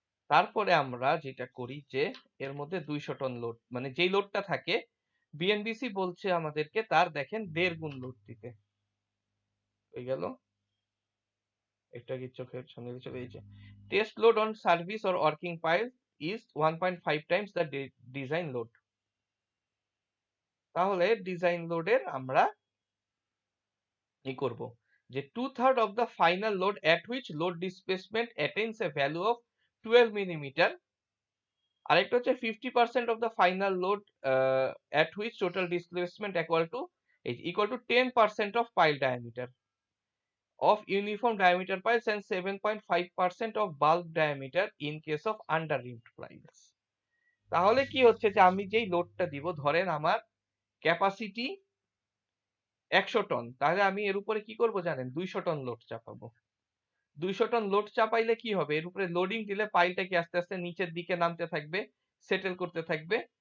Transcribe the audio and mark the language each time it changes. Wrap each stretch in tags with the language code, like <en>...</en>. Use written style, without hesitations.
<bn>তারপরে আমরা যেটা করি যে এর মধ্যে 200 টন লোড, মানে যেই লোডটা থাকে বিএনবিসি বলছে আমাদেরকে তার দেখেন 1.5 গুণ লোড দিতে। হয়ে গেল, এটা কি চোখের সামনে চলে এসেছে।</bn> <en>Test load on service or working pile is 1.5 times the design load.</en> <bn>তাহলে ডিজাইন লোডের আমরা কি করব, যে</bn> <en>2/3 of the final load at which load displacement attains a value of 12 millimeter,</en> <bn>আরেকটা হচ্ছে</bn> <en>50% of the final load at which total displacement equal to 10% of pile diameter of uniform diameter piles and 7.5% of bulk diameter in case of underrimmed piles।</en> <bn>তাহলে কি হচ্ছে, যে আমি যেই লোডটা দিব, ধরেন আমার ক্যাপাসিটি 100 টন, তাহলে আমি এর উপরে কি করব জানেন, 200 টন লোড চাপাবো। 200 টন লোড চাপাইলে কি হবে, এর উপরে লোডিং দিলে পাইলটা কি আস্তে আস্তে নিচের দিকে নামতে থাকবে, সেটেল করতে থাকবে।</bn>